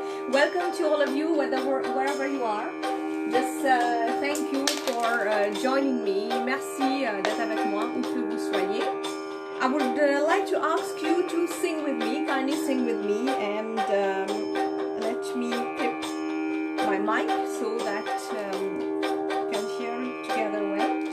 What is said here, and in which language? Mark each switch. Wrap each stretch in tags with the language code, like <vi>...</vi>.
<en>Welcome to all of you, wherever you are. Just thank you for joining me.</en> <fr>Merci d'être avec moi, où que vous soyez.</fr> <en>I would like to ask you to sing with me, kindly sing with me, and let me clip my mic so that we can hear it together well.</en>